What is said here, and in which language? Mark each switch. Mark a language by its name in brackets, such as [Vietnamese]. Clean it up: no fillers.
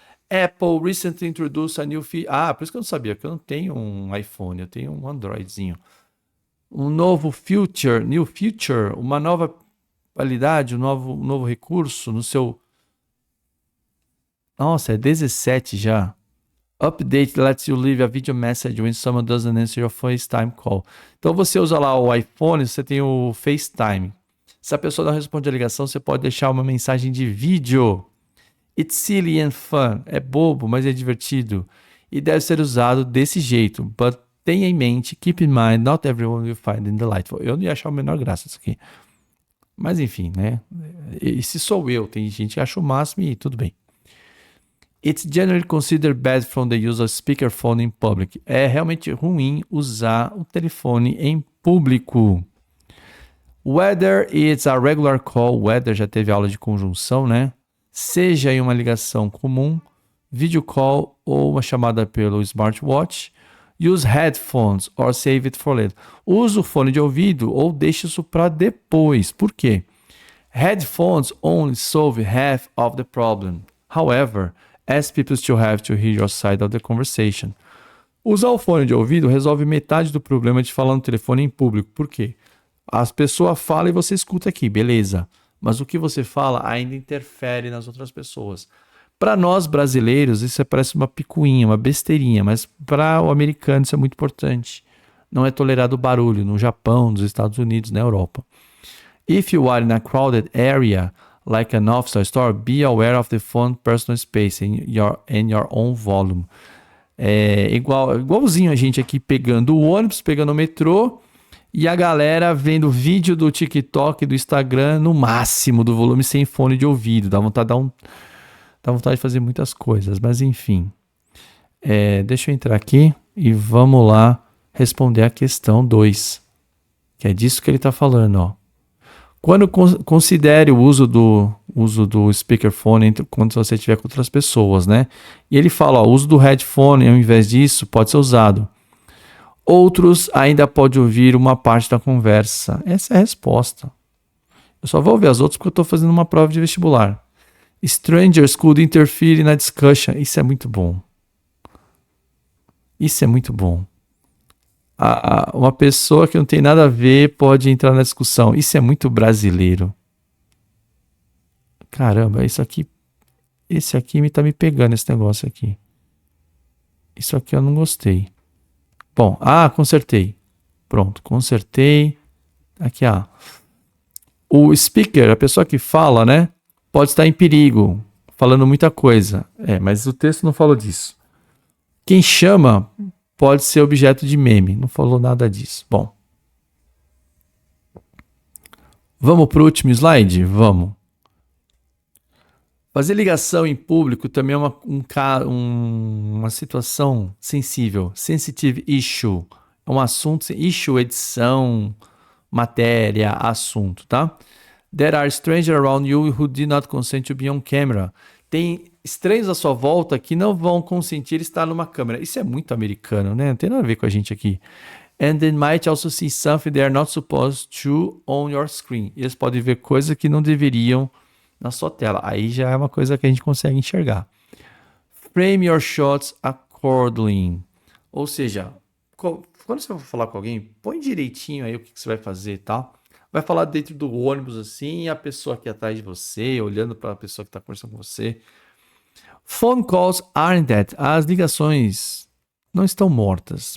[English] Apple recently introduced a new feature. [Portuguese] Por isso que eu não sabia, que eu não tenho um iPhone, eu tenho um Androidzinho. Um novo feature, new feature, uma nova qualidade, um novo recurso no seu... Nossa, é 17 já. [English] Update lets you leave a video message when someone doesn't answer your FaceTime call. [Portuguese] Então você usa lá o iPhone, você tem o FaceTime. Se a pessoa não responde a ligação, você pode deixar uma mensagem de vídeo. [English] It's silly and fun. [Portuguese] É bobo, mas é divertido. E deve ser usado desse jeito. [English] But [Portuguese] tenha em mente, [English] keep in mind, not everyone will find it delightful. [Portuguese] Eu não ia achar a menor graça isso aqui. Mas enfim, né? Esse sou eu. Tem gente que acha o máximo e tudo bem. [English] It's generally considered bad from the use of speakerphone in public. [Portuguese] É realmente ruim usar o telefone em público. [English] Whether it's a regular call, whether [Portuguese] já teve aula de conjunção, né? Seja em uma ligação comum, video call ou uma chamada pelo smartwatch. [English] Use headphones or save it for later. [Portuguese] Use o fone de ouvido ou deixe isso para depois. Por quê? [English] Headphones only solve half of the problem. However, as people still have to hear your side of the conversation. [Portuguese] Usar o fone de ouvido resolve metade do problema de falar no telefone em público. Por quê? As pessoas falam e você escuta aqui, beleza. Mas o que você fala ainda interfere nas outras pessoas. Para nós brasileiros, isso parece uma picuinha, uma besteirinha, mas para o americano isso é muito importante. Não é tolerado barulho no Japão, nos Estados Unidos, na Europa. [English] If you are in a crowded area, like an office or store, be aware of the phone personal space and your own volume. [Portuguese] É igualzinho a gente aqui pegando o ônibus, pegando o metrô, e a galera vendo vídeo do TikTok, do Instagram, no máximo do volume, sem fone de ouvido. Dá vontade de dar Dá vontade de fazer muitas coisas, mas enfim. Deixa eu entrar aqui e vamos lá responder a questão 2, que é disso que ele está falando, ó. Quando considere o uso do speakerphone quando você estiver com outras pessoas, né? E ele fala, ó, o uso do headphone ao invés disso pode ser usado. Outros ainda podem ouvir uma parte da conversa. Essa é a resposta. Eu só vou ouvir as outras porque eu estou fazendo uma prova de vestibular. [English] Strangers could interfere [Portuguese] na [English] discussion. [Portuguese] Isso é muito bom. Isso é muito bom. Uma pessoa que não tem nada a ver pode entrar na discussão. Isso é muito brasileiro. Caramba, esse aqui tá me pegando, esse negócio aqui. Isso aqui eu não gostei. Bom, consertei. Pronto, consertei. Aqui, o speaker, a pessoa que fala, né, pode estar em perigo, falando muita coisa. Mas o texto não falou disso. Quem chama pode ser objeto de meme. Não falou nada disso. Bom. Vamos para o último slide? Vamos. Fazer ligação em público também é uma situação sensível. [English] Sensitive issue. [Portuguese] É um assunto, issue, edição, matéria, assunto, tá? [English] There are strangers around you who do not consent to be on camera. [Portuguese] Tem estranhos à sua volta que não vão consentir estar numa câmera. Isso é muito americano, né? Não tem nada a ver com a gente aqui. [English] And they might also see something they are not supposed to on your screen. [Portuguese] E eles podem ver coisas que não deveriam na sua tela. Aí já é uma coisa que a gente consegue enxergar. [English] Frame your shots accordingly. [Portuguese] Ou seja, quando você for falar com alguém, põe direitinho aí o que você vai fazer e tal. Vai falar dentro do ônibus assim, e a pessoa aqui atrás de você, olhando para a pessoa que está conversando com você. [English] Phone calls aren't dead. [Portuguese] As ligações não estão mortas.